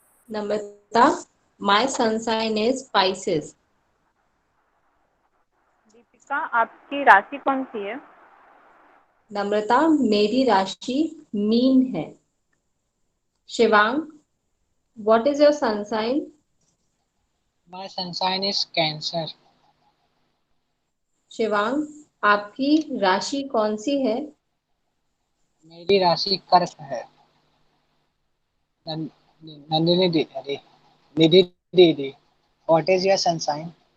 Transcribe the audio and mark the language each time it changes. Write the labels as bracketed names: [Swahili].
[English] Namrata, my sun sign is Pisces. [Hindi] Deepika, आपकी राशि कौन सी है? नम्रता, मेरी राशि मीन है। [English] Shivang, what is your sun sign? My sun sign is Cancer. [Hindi] Shivang, आपकी राशि कौन सी है? मेरी राशि कर्क है। [English] नंदिनी दी, अरे निधि दीदी, what is your sun sign?